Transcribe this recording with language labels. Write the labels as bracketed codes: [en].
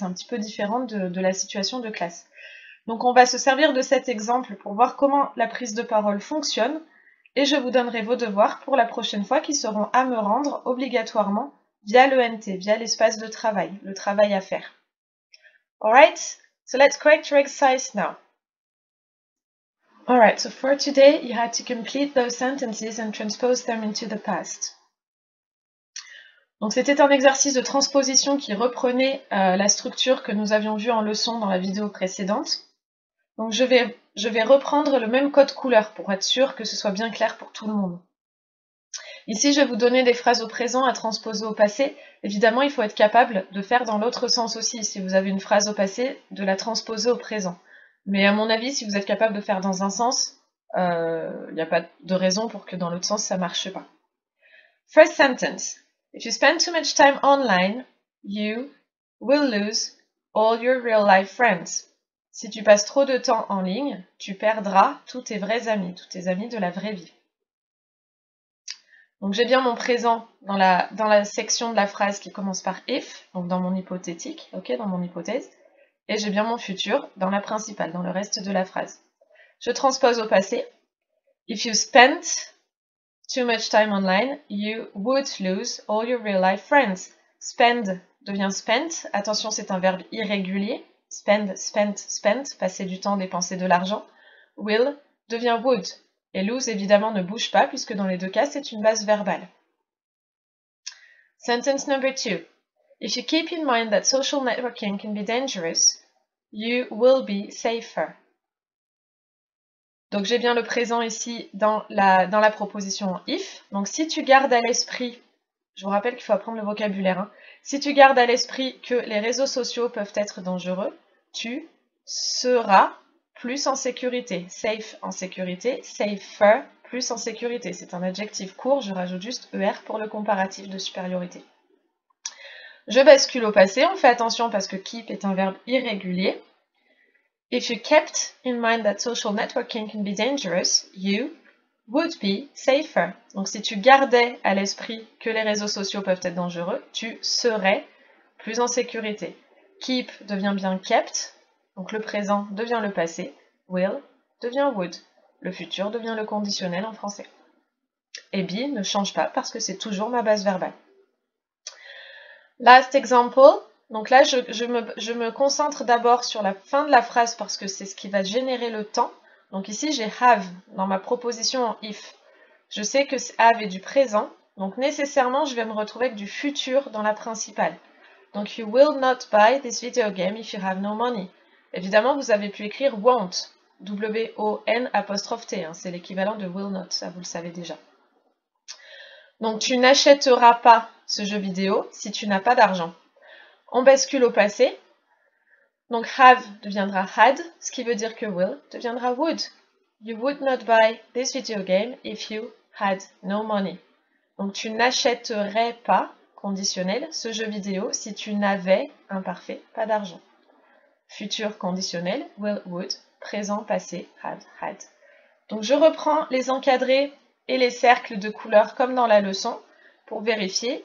[fr] C'est un petit peu différent de la situation de classe. Donc on va se servir de cet exemple pour voir comment la prise de parole fonctionne et je vous donnerai vos devoirs pour la prochaine fois qui seront à me rendre obligatoirement via l'ENT, via l'espace de travail, le travail à faire. [en] Alright, so let's correct your exercise now. Alright, so for today you had to complete those sentences and transpose them into the past. [fr] Donc c'était un exercice de transposition qui reprenait la structure que nous avions vue en leçon dans la vidéo précédente. Donc je vais reprendre le même code couleur pour être sûr que ce soit bien clair pour tout le monde. Ici, je vais vous donner des phrases au présent à transposer au passé. Évidemment, il faut être capable de faire dans l'autre sens aussi. Si vous avez une phrase au passé, de la transposer au présent. Mais à mon avis, si vous êtes capable de faire dans un sens, il n'y a pas de raison pour que dans l'autre sens, ça ne marche pas. [en] First sentence. If you spend too much time online, you will lose all your real-life friends. [fr] Si tu passes trop de temps en ligne, tu perdras tous tes vrais amis, tous tes amis de la vraie vie. Donc j'ai bien mon présent dans la section de la phrase qui commence par if, donc dans mon hypothétique, ok, dans mon hypothèse, et j'ai bien mon futur dans la principale, dans le reste de la phrase. Je transpose au passé. [en] If you spent too much time online, you would lose all your real-life friends. [fr] Spend devient spent. Attention, c'est un verbe irrégulier. Spend, spent, spent, passer du temps, dépenser de l'argent. Will devient would. Et lose, évidemment, ne bouge pas, puisque dans les deux cas, c'est une base verbale. [en] Sentence number 2. If you keep in mind that social networking can be dangerous, you will be safer. [fr] Donc j'ai bien le présent ici dans la proposition if. Donc si tu gardes à l'esprit, je vous rappelle qu'il faut apprendre le vocabulaire, hein. Si tu gardes à l'esprit que les réseaux sociaux peuvent être dangereux, tu seras plus en sécurité. Safe en sécurité, safer plus en sécurité. C'est un adjectif court, je rajoute juste ER pour le comparatif de supériorité. Je bascule au passé, on fait attention parce que keep est un verbe irrégulier. [en] If you kept in mind that social networking can be dangerous, you would be safer. [fr] Donc si tu gardais à l'esprit que les réseaux sociaux peuvent être dangereux, tu serais plus en sécurité. Keep devient bien kept, donc le présent devient le passé. Will devient would. Le futur devient le conditionnel en français. Et be ne change pas parce que c'est toujours ma base verbale. [en] Last example. [fr] Donc là, je me concentre d'abord sur la fin de la phrase parce que c'est ce qui va générer le temps. Donc ici, j'ai have dans ma proposition en if. Je sais que have est du présent, donc nécessairement, je vais me retrouver avec du futur dans la principale. [en] Donc, you will not buy this video game if you have no money. [fr] Évidemment, vous avez pu écrire won't, W-O-N'-T, hein, c'est l'équivalent de will not, ça vous le savez déjà. Donc, tu n'achèteras pas ce jeu vidéo si tu n'as pas d'argent. On bascule au passé. Donc, have deviendra had, ce qui veut dire que will deviendra would. [en] You would not buy this video game if you had no money. [fr] Donc, tu n'achèterais pas, conditionnel, ce jeu vidéo si tu n'avais, imparfait, pas d'argent. Futur conditionnel, will, would. Présent, passé, had. Donc, je reprends les encadrés et les cercles de couleur comme dans la leçon pour vérifier.